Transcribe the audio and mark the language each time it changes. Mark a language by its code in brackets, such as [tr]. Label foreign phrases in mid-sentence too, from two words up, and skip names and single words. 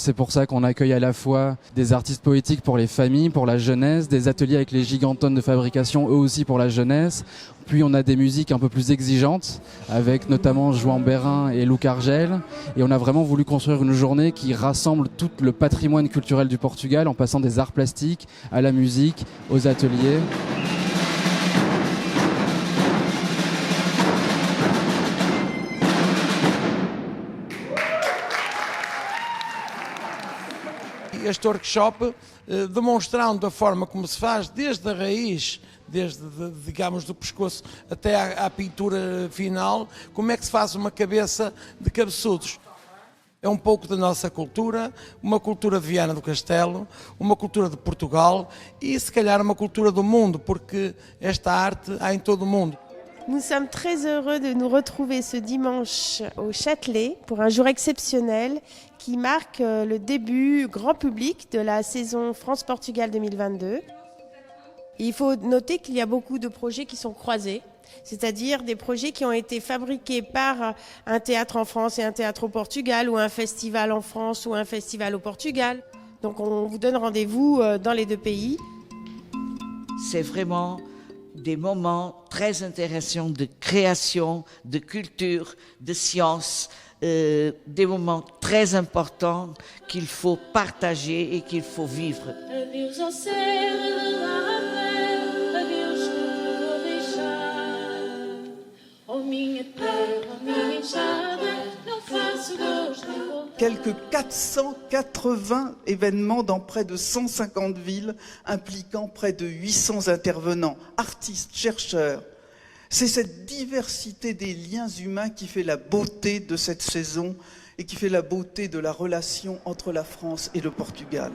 [fr] C'est pour ça qu'on accueille à la fois des artistes poétiques pour les familles, pour la jeunesse, des ateliers avec les gigantones de fabrication, eux aussi pour la jeunesse. Puis on a des musiques un peu plus exigeantes, avec notamment João Berrin et Luc Argel. Et on a vraiment voulu construire une journée qui rassemble tout le patrimoine culturel du Portugal, en passant des arts plastiques à la musique, aux ateliers. [pt] Este workshop demonstrando a forma como se faz desde a raiz, digamos, do pescoço até à pintura final, como é que se faz uma cabeça de cabeçudos. É um pouco da nossa cultura, uma cultura de Viana do Castelo, uma cultura de Portugal e se calhar uma cultura do mundo, porque esta arte há em todo o mundo. [fr] Nous sommes très heureux de nous retrouver ce dimanche au Châtelet pour un jour exceptionnel qui marque le début grand public de la saison France-Portugal 2022. Il faut noter qu'il y a beaucoup de projets qui sont croisés, c'est-à-dire des projets qui ont été fabriqués par un théâtre en France et un théâtre au Portugal, ou un festival en France ou un festival au Portugal. Donc on vous donne rendez-vous dans les deux pays. C'est vraiment des moments très intéressants de création, de culture, de science, des moments très importants qu'il faut partager et qu'il faut vivre. [pt] Adeus ao céu de Ravel, adeus que te vou deixar. Oh minha terra, minha enxada, não faço gosto de voltar. [fr] Quelques 480 événements dans près de 150 villes, impliquant près de 800 intervenants, artistes, chercheurs. C'est cette diversité des liens humains qui fait la beauté de cette saison et qui fait la beauté de la relation entre la France et le Portugal.